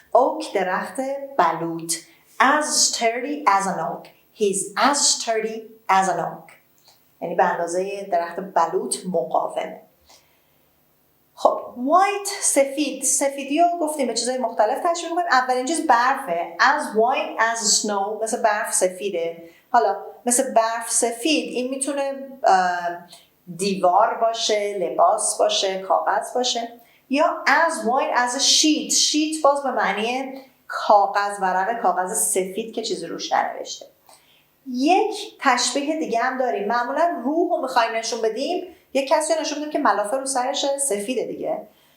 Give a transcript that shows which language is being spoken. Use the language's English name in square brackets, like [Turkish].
[Persian] oak درخت بلوط. [English] as sturdy as an oak. He's as sturdy as an oak. [Persian] یعنی به اندازه درخت بلوط مقاومه. خب white سفیدی رو گفتیم به چیزهای مختلف تشبیه می‌کنیم. اولین چیز برفه. [English] as white as snow، [Persian] مثل برف سفیده. حالا مثل برف سفید این میتونه دیوار باشه، لباس باشه، کاغذ باشه، یا [English] as white as a sheet [Persian] باز به معنی کاغذ، ورق کاغذ سفید که چیزی روش ننوشته. یک تشبیه دیگه هم داریم، معمولا روح رو میخوایم نشون بدیم، یک کسی رو نشون بدیم که ملافه رو سرش سفیده دیگه.